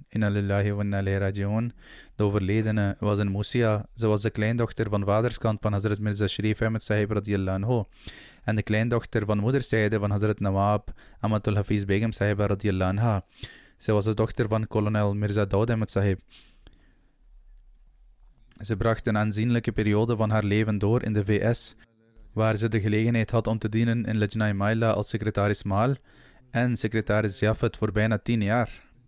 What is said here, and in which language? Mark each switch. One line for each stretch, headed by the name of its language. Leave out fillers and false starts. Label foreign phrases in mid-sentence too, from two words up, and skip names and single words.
Arabic: إنا لله وإنا إليه راجعون.
Dutch: De overledene was een Musia. Ze was de kleindochter van vaderskant van Hazrat Mirza Sharif Ahmed Sahib
Arabic: رضي الله عنه
Dutch: en de kleindochter van moederszijde van Hazrat Nawab Amatul Hafiz Begum Sahib
Arabic: رضي الله عنها.
Dutch: Zij was de dochter van kolonel Mirza Daud Ahmed Sahib. Ze bracht een aanzienlijke periode van haar leven door in de VS, waar ze de gelegenheid had om te dienen in Lajna Maila als secretaris Maal en secretaris Jafet voor bijna 10 jaar.